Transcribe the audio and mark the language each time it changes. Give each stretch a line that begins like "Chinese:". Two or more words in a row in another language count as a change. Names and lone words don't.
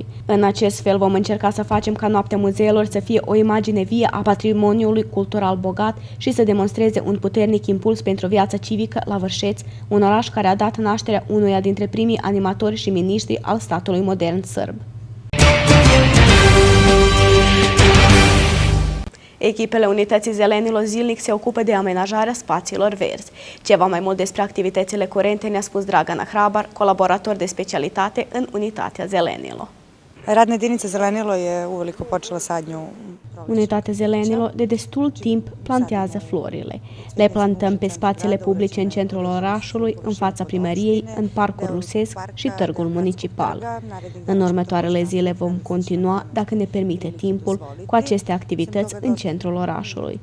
Romanian: În acest fel vom încerca să facem ca Noaptea Muzeelor să fie o imagine vie a patrimoniului cultural bogat și să demonstreze un puternic impuls pentru viața civică la Vârșeț, un oraș care a dat nașterea unuia dintre primii animatori și miniștri al statului modern sârb. Echipele Unității Zelenilo zilnic se ocupă de amenajarea spațiilor verzi. Ceva mai mult despre activitățile curente ne-a spus Dragana Hrabar, colaborator de specialitate în Unitatea Zelenilo.
Serbian: Radna jedinica Zelenilo je uveliko počela sadnju.
Romanian: Unitatea Zelenilo de destul timp plantează florile. Le plantăm pe spațiile publice în centrul orașului, în fața primăriei, în parcul rusesc și târgul municipal. În următoarele zile vom continua, dacă ne permite timpul, cu aceste activități în centrul orașului.